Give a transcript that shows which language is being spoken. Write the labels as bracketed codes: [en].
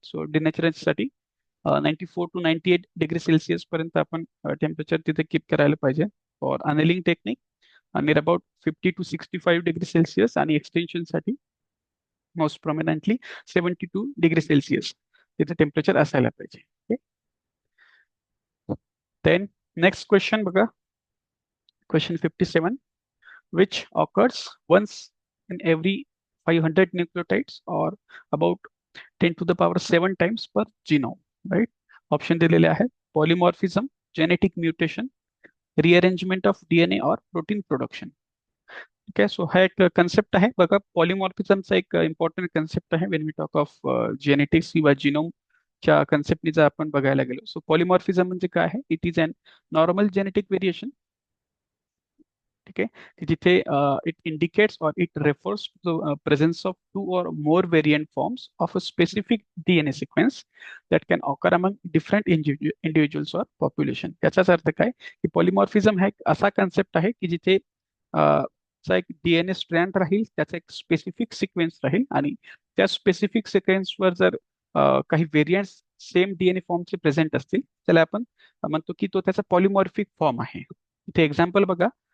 [mr] So डिनॅचरन्ससाठी 94 to 98 degree Celsius पर्यंत आपण temperature तिथे कीप करायला पाहिजे. For annealing technique near about 50 to 65 degree Celsius, आणि एक्सटेन्शनसाठी मोस्ट प्रोमिनंटली 72 डिग्री सेल्सिअस तिथे टेम्परेचर असायला पाहिजे. [en] Then next question बघा, question 57, which occurs once in every 500 nucleotides or about 10 to the power 7 times per genome, right? [mr] Option दिलेले आहेत: polymorphism, genetic mutation, rearrangement of DNA और protein production. ठीक आहे. So हा एक कन्सेप्ट आहे बघा. पॉलिमॉर्फिझमचा एक इम्पॉर्टंट कन्सेप्ट आहे [en] when we talk of genetics [mr] किंवा जिनोमच्या कन्सेप्टनी जर आपण बघायला गेलो. सो पॉलिमॉर्फिझम म्हणजे काय आहे? [en] It is an normal genetic variation. [mr] ठीक आहे. [en] की जिथे it indicates or it refers to the presence of two or more variant forms of a specific DNA sequence that can occur among different individuals or population. [mr] याचाच अर्थ काय की पॉलिमॉर्फिझम हा एक असा कन्सेप्ट आहे की जिथे चा एक डीएनए स्ट्रँड राहील, त्याचा एक स्पेसिफिक सिक्वेन्स राहील, आणि त्या स्पेसिफिक सिक्वेन्सवर जर काही व्हेरियंट्स सेम डीएनए फॉर्मचे प्रेझेंट असतील, त्याला आपण म्हणतो की तो त्याचा पॉलिमॉर्फिक फॉर्म आहे. इथे एक्झाम्पल बघा.